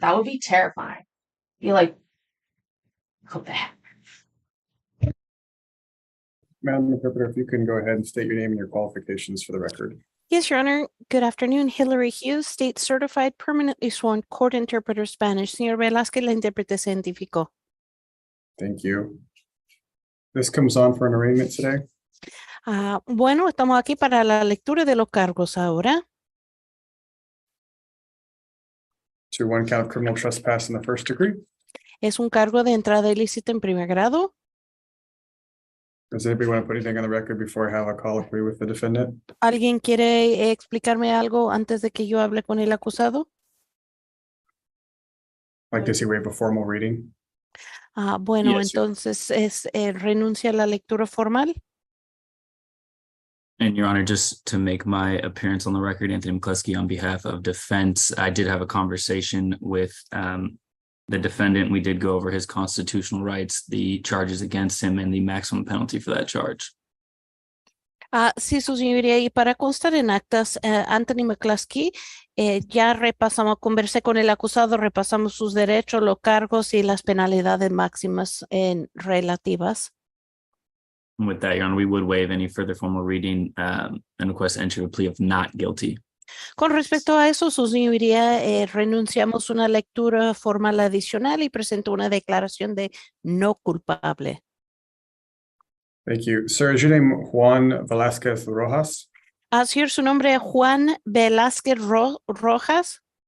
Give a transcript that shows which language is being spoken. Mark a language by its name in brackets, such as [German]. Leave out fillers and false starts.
[English] That would be terrifying. Be like, what the heck? Madam Interpreter, if you can go ahead and state your name and your qualifications for the record. Yes, Your Honor. Good afternoon. Hillary Hughes, State Certified Permanently Sworn Court Interpreter Spanish. [Spanish] Señor Velázquez, la intérprete se identificó. [English] Thank you. This comes on for an arraignment today. [Spanish] Bueno, estamos aquí para la lectura de los cargos ahora. [English] To one count of criminal trespass in the first degree. [Spanish] Es un cargo de entrada ilícita en primer grado. [English] Does anybody want to put anything on the record before I have a colloquy with the defendant? [Spanish] ¿Alguien quiere explicarme algo antes de que yo hable con el acusado? [English] Like, does he waive a formal reading? [Spanish] Bueno, [English] Yes, Your Honor. [Spanish] entonces renuncia a la lectura formal. [English] And Your Honor, just to make my appearance on the record, Anthony McCluskey on behalf of defense, I did have a conversation with the defendant. We did go over his constitutional rights, the charges against him, and the maximum penalty for that charge. [Spanish] Sí, su señoría, y para constar en actas, Anthony McCluskey, ya conversé con el acusado, repasamos sus derechos, los cargos y las penalidades máximas relativas. [English] And with that, Your Honor, we would waive any further formal reading and request entry of a plea of not guilty. [Spanish] Con respecto a eso, su señoría, renunciamos a una lectura formal adicional y presento una declaración de no culpable. [English] Thank you. Sir, is your name Juan Velázquez Rojas? [Spanish] Señor, su nombre es Juan Velázquez Rojas.